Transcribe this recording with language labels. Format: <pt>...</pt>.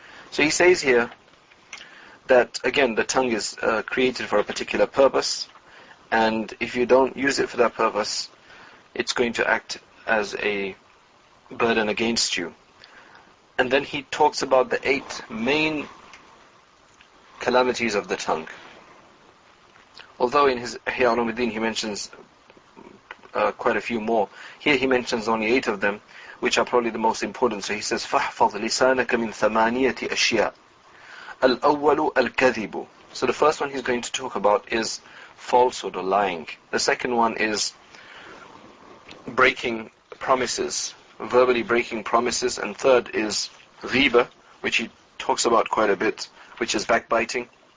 <en>So he says here that, again, the tongue is created for a particular purpose, and if you don't use it for that purpose, it's going to act as a burden against you. And then he talks about the 8 main calamities of the tongue. Although in his Ihya Ulumuddin he mentions quite a few more, here he mentions only 8 of them, which are probably the most important.</en> <ar>So he says, فَحْفَظْ لِسَانَكَ مِنْ ثَمَانِيَةِ أَشْيَاء الْأَوَّلُ الْكَذِبُ.</ar> <en>So the first one he's going to talk about is falsehood or lying. The second one is breaking promises, verbally breaking promises. And third is ghiba, which he talks about quite a bit, which is backbiting.</en>